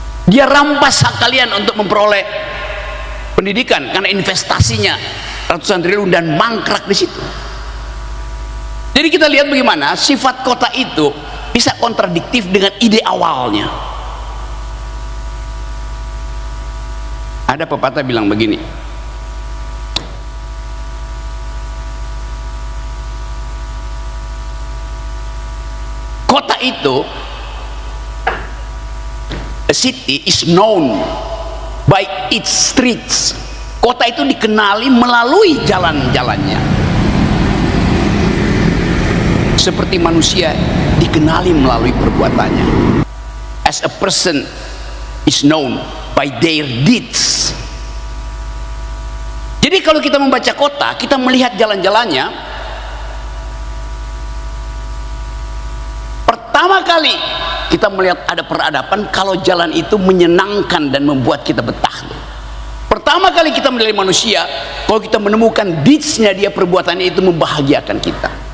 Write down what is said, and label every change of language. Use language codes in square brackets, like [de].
[id] Dia rampas hak kalian untuk memperoleh pendidikan karena investasinya ratusan triliun dan mangkrak di situ. Jadi kita lihat bagaimana sifat kota itu bisa kontradiktif dengan ide awalnya. Ada pepatah bilang begini, kota itu, a city is known by its streets. Kota itu dikenali melalui jalan-jalannya. Seperti manusia dikenali melalui perbuatannya. [en] As a person is known by their deeds. [id] Jadi kalau kita membaca kota, kita melihat jalan-jalannya. Pertama kali kita melihat ada peradaban kalau jalan itu menyenangkan dan membuat kita betah. Pertama kali kita melihat manusia kalau kita menemukan deeds-nya dia, perbuatannya itu membahagiakan kita.